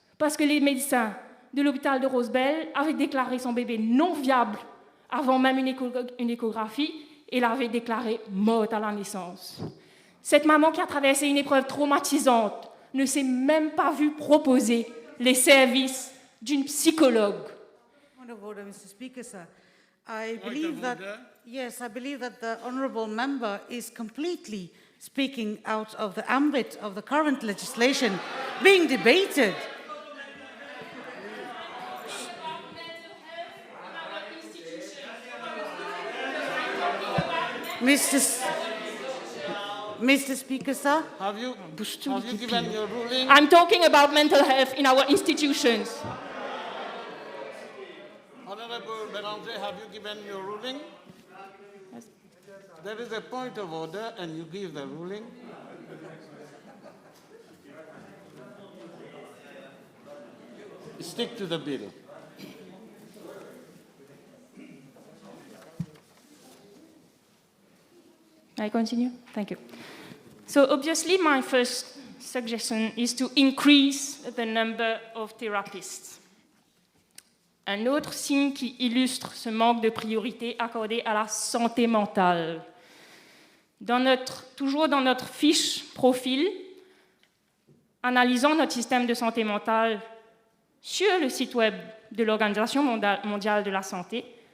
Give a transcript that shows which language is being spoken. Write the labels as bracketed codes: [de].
[fr] Parce que les médecins de l'hôpital de Rosebell avaient déclaré son bébé non viable avant même une échographie et l'avaient déclarée morte à la naissance. Cette maman qui a traversé une épreuve traumatisante ne s'est même pas vue proposer les services d'une psychologue. [en] Point of order, Mr. Speaker, sir. I believe that the honourable member is completely speaking out of the ambit of the current legislation being debated. Mr. Speaker, sir. Have you given your ruling? I'm talking about mental health in our institutions. Honorable Beranger, have you given your ruling? Yes. There is a point of order and you give the ruling. stick to the bill. I continue? Thank you. So obviously, my first suggestion is to increase the number of therapists. [fr] Un autre signe qui illustre ce manque de priorité accordé à la santé mentale. Toujours dans notre fiche profil, analysant notre système de santé mentale sur le site web de l'Organisation mondiale de la santé,